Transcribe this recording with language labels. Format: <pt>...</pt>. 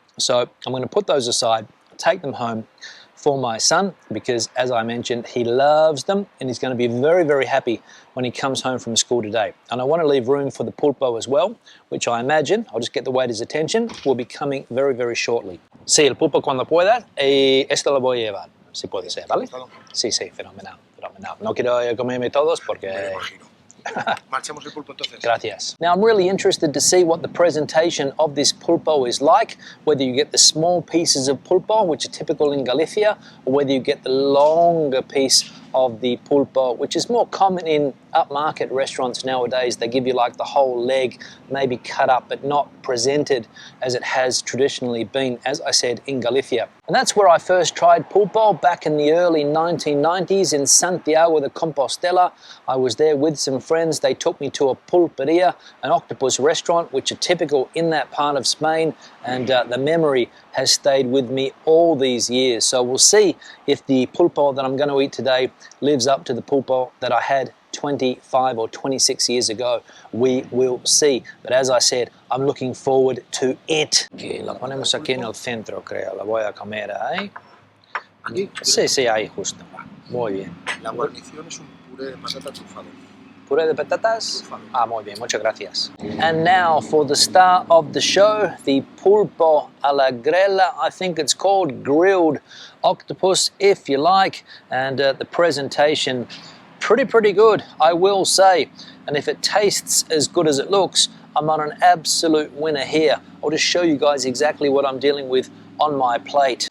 <en>So I'm going to put those aside, take them home for my son, because as I mentioned, he loves them, and he's going to be very, very happy when he comes home from school today. And I want to leave room for the pulpo as well, which I imagine, I'll just get the waiter's attention, will be coming very, very shortly.</en> <es>Sí, el pulpo cuando pueda, y esto lo voy a llevar, si puede ser, ¿vale? Sí, sí, fenomenal, fenomenal. No quiero comerme todos porque... Marchamos el pulpo entonces. Gracias.</es> <en>Now I'm really interested to see what the presentation of this pulpo is like, whether you get the small pieces of pulpo, which are typical in Galicia, or whether you get the longer piece of the pulpo, which is more common in upmarket restaurants nowadays. They give you like the whole leg, maybe cut up, but not presented as it has traditionally been, as I said, in Galicia. And that's where I first tried pulpo back in the early 1990s in Santiago de Compostela. I was there with some friends. They took me to a pulperia, an octopus restaurant, which are typical in that part of Spain, and the memory has stayed with me all these years. So we'll see if the pulpo that I'm going to eat today lives up to the pulpo that I had 25 or 26 years ago. We will see. But as I said, I'm looking forward to it.</en> <es>Okay, la ponemos aquí en el centro, creo. La voy a comer ahí. ¿Aquí? Sí, sí, ahí justo. Muy bien. La guarnición es un puré de patata trufado. Puré de patatas? Ah, muy bien, muchas gracias.</es> <en>And now for the star of the show, the pulpo a la grella. I think it's called grilled octopus, if you like. And the presentation, pretty good, I will say. And if it tastes as good as it looks, I'm on an absolute winner here. I'll just show you guys exactly what I'm dealing with on my plate.</en>